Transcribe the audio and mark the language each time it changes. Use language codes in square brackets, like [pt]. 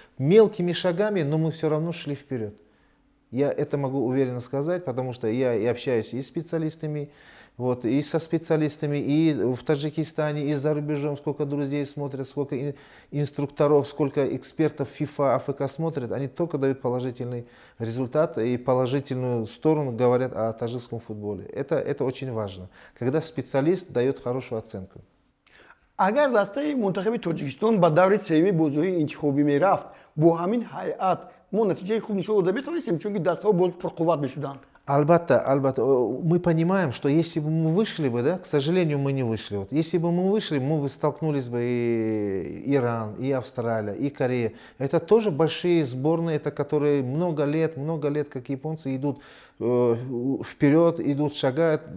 [ru] Мелкими шагами, но мы все равно шли вперед. Я это могу уверенно сказать, потому что я и общаюсь и с специалистами, вот, и со специалистами, и в Таджикистане, и за рубежом, сколько друзей смотрят, сколько инструкторов, сколько экспертов FIFA, АФК смотрят, они только дают положительный результат и положительную сторону говорят о таджикском футболе. Это очень важно, когда специалист дает хорошую оценку. [tg] Агар дастаи мунтахаби Тоҷикистон ба даври сеюми бозиҳои интихобӣ мерафт, бо ҳамин ҳайат мо натиҷаи хуб нишон дода метавонистем, чунки дастаҳо боз пурқувват мешуданд. [ru] Албатта, мы понимаем, что если бы мы вышли бы, да, к сожалению, мы не вышли. Вот, если бы мы вышли, мы бы столкнулись бы и Иран, и Австралия, и Корея. Это тоже большие сборные, это которые много лет, как японцы, идут вперед, идут, шагают.